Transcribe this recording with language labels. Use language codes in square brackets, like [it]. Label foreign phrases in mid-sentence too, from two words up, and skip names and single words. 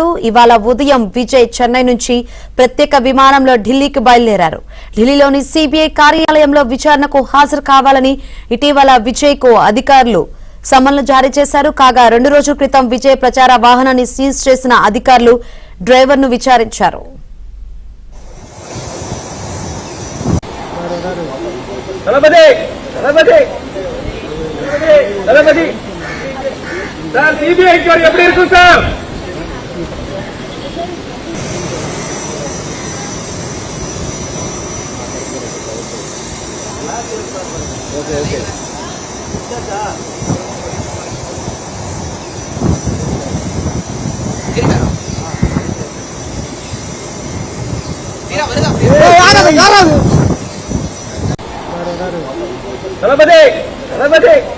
[te] ఇవాళ ఉదయం విజయ్ చెన్నై నుంచి ప్రత్యేక విమానంలో ఢిల్లీకి బయలుదేరారు. ఢిల్లీలోని సిబిఐ కార్యాలయంలో విచారణకు హాజరు కావాలని ఇటీవల విజయ్ కు అధికారులు సమన్లు జారీ చేశారు. కాగా 2 రోజుల క్రితం విజయ్ ప్రచార వాహనాన్ని సీజ్ చేసిన అధికారులు డ్రైవర్ను విచారించారు. [ta] சார் சிபிஐ என்கொயரி எப்படி இருக்கும் சார்? ஓகே தளபதி தளபதி